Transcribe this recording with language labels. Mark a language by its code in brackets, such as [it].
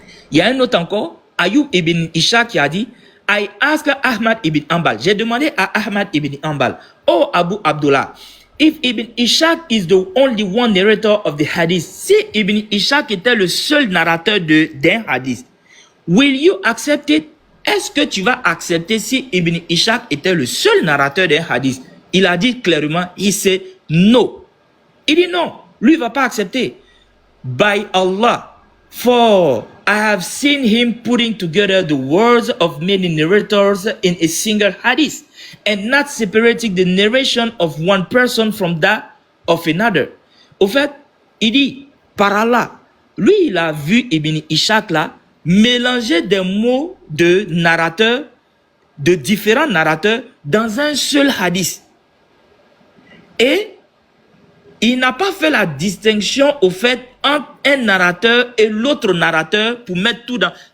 [fr] Il y a un autre encore, Ayoub ibn Ishaq qui a dit, [en] I asked Ahmad ibn Ambal, [fr] j'ai demandé à Ahmad ibn Ambal, oh Abu Abdullah, [en] if Ibn Ishaq is the only one narrator of the hadith, [fr] si Ibn Ishaq était le seul narrateur d'un hadith, [en] will you accept it? [fr] Est-ce que tu vas accepter si Ibn Ishaq était le seul narrateur d'un hadith? Il a dit clairement, il sait no. Il dit non, lui ne va pas accepter. [en] By Allah, for I have seen him putting together the words of many narrators in a single hadith and not separating the narration of one person from that of another. [fr] Au fait, il dit, par Allah, lui il a vu Ibn Ishaq là, mélanger des mots de narrateurs, de différents narrateurs dans un seul hadith. Et il n'a pas fait la distinction au fait entre un narrateur et l'autre narrateur pour mettre tout dans...